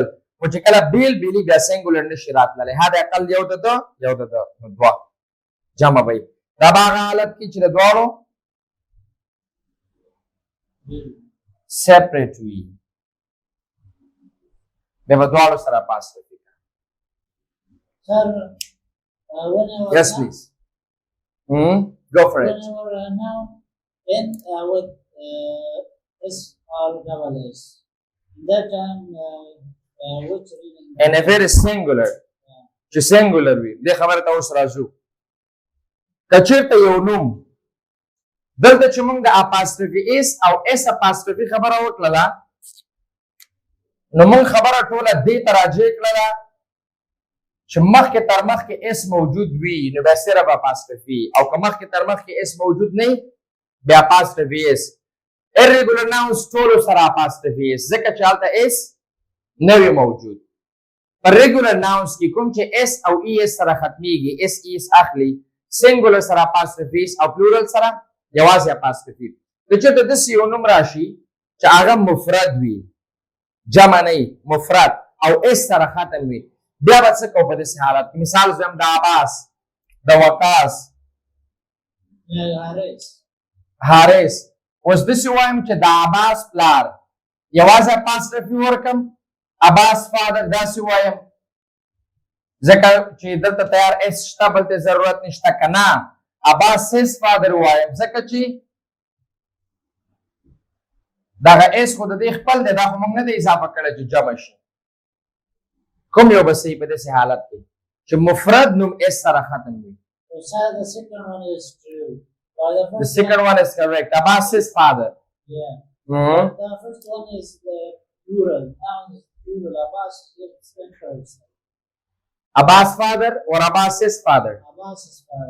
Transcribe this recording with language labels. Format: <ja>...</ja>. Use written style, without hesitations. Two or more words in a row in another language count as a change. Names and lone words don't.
<ps>خو چې کله بیل بیلي بیا سینګولر نشي راتللی. حد اقل یو د ده یو د ده نو دوه جمع به دا به هغه حالت کې چې د دواړو سیپریټ وي بیا به دواړو سره اپاسترفي کوي.</ps> <en>Sir, when I was Yes, please. Go for it. when I was now in with S or double S. That time, which reading? And if it is singular,</en> <ps>چې singular وي دې خبره ته اوس راځو. که چېرته یو نوم دلته چې موږ د اپاسترفي اس او اس اپاسترفي خبره وکړله نو موږ خبره ټوله دې ته راجع کړله چې مخکې تر مخکې اس موجود وي نو بیا صرف اپاسترفي او که مخکې تر مخکې اس موجود نه بیا اپاسترفي اس.</ps> <en>irregular nouns</en> <ps>ټولو سره اپاسترفي اس ځکه چې هلته اس نه وي موجود. په</ps> <en>regular nouns</en> <ps>کې کوم چې اس او ای اس سره ختمیږي اس ای اس اخلي singular سره اپاسترفي او plural سره یوازې اپاسترفي. که چېرته داسې یو نوم راشي چې هغه مفرد وي جمع نه مفرد او اس سره ختم وي بیا به څه کوو په داسې حالت کې؟ مثال زم د عباس د وقاص حارث. اوس داسې وایم چې د عباس پلار یوازې اپاسترفي ورکړم عباس فادر داسې وایم ځکه چې دلته تیار اس شته بلته ضرورت نشته که نه عباس</ps> <en>his father</en> <ps>وایم ځکه چې دغه اس خو د دې خپل دی دا خو موږ نه دی اضافه کړی چې جمع شي. کوم یو به صحیح په داسې حالت کې چې مفرد نوم اس سره ختم وي.</ps> <en>So the second one is true. The second one is correct. Abbas his father. Yeah. Mhm. The first one is the plural. Noun is plural. Abbas is first. Abbas father or Abbas his father? Abbas is father.</en>